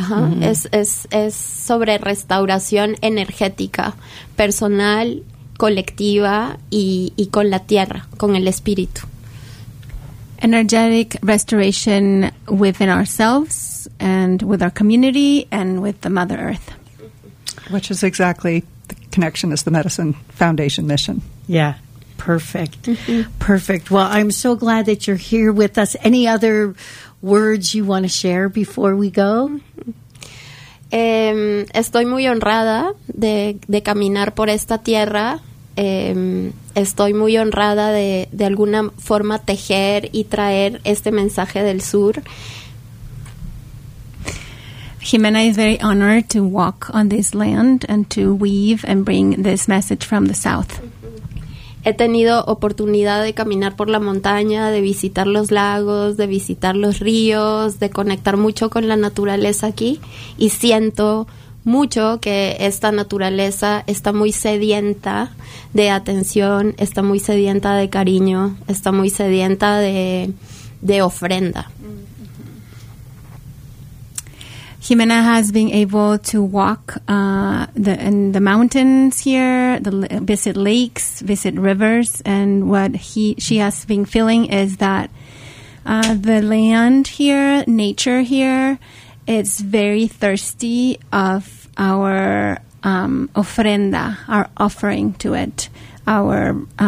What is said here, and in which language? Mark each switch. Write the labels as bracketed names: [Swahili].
[Spanish] Es sobre restauración energética, personal, colectiva, y con la tierra, con el espíritu. [English] Energetic restoration within ourselves and with our community and with the Mother Earth. Which is exactly the Connection is the Medicine Foundation mission. Yeah, perfect. Mm-hmm. Perfect. Well, I'm so glad that you're here with us. Any other words you want to share before we go? [Spanish] Estoy muy honrada de caminar por esta tierra. Estoy muy honrada de alguna forma tejer y traer este mensaje del sur. [English] Jimena is very honored to walk on this land and to weave and bring this message from the south. [Spanish] He tenido oportunidad de caminar por la montaña, de visitar los lagos, de visitar los ríos, de conectar mucho con la naturaleza aquí, y siento mucho que esta naturaleza está muy sedienta de atención, está muy sedienta de cariño, está muy sedienta de ofrenda. [English] Jimena has been able to walk in the mountains here, visit lakes, visit rivers, and what she has been feeling is that the land here, nature here, it's very thirsty of our ofrenda, our offering to it, our